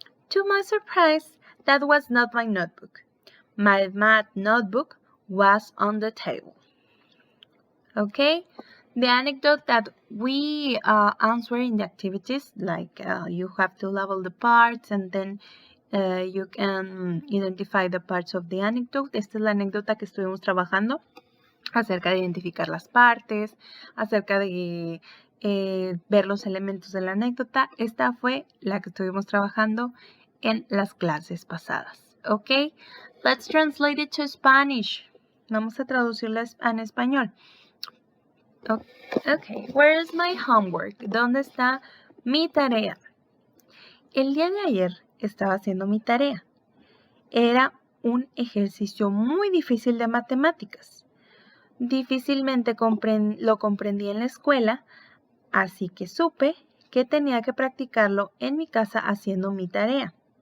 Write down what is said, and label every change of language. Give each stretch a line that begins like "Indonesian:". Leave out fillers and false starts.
English: To my surprise, that was not my notebook. My math notebook was on the table. Okay? The anecdote that we answer in the activities, like you have to label the parts and then you can identify the parts of the anecdote.
Spanish: Esta es la anécdota que estuvimos trabajando acerca de identificar las partes, acerca de ver los elementos de la anécdota. Esta fue la que estuvimos trabajando en las clases pasadas.
English: Ok, let's translate it to Spanish.
Spanish: Vamos a traducirla en español.
English: Okay, where is my homework?
Spanish: ¿Dónde está mi tarea? El día de ayer estaba haciendo mi tarea. Era un ejercicio muy difícil de matemáticas. Difícilmente lo comprendí en la escuela, así que supe que tenía que practicarlo en mi casa haciendo mi tarea.